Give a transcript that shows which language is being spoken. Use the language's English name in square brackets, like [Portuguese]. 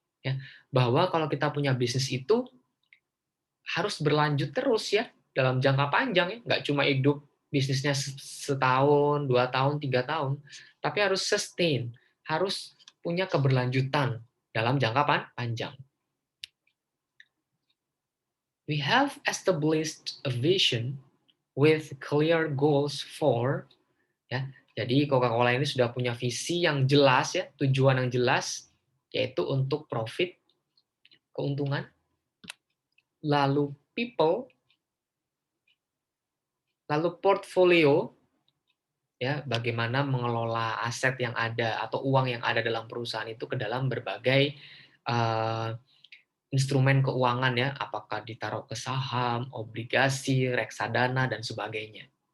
[Indonesian] Ya, bahwa kalau kita punya bisnis itu harus berlanjut terus ya dalam jangka panjang ya, nggak cuma hidup bisnisnya setahun, 2 tahun, 3 tahun, tapi harus sustain, harus punya keberlanjutan dalam jangka panjang. [English] We have established a vision with clear goals for ya. [Indonesian] Jadi Coca-Cola ini sudah punya visi yang jelas ya, tujuan yang jelas yaitu untuk profit, keuntungan. Lalu people, lalu portfolio ya, bagaimana mengelola aset yang ada atau uang yang ada dalam perusahaan itu ke dalam berbagai uh, instrumen keuangan ya, apakah ditaruh ke saham, obligasi, reksadana dan sebagainya.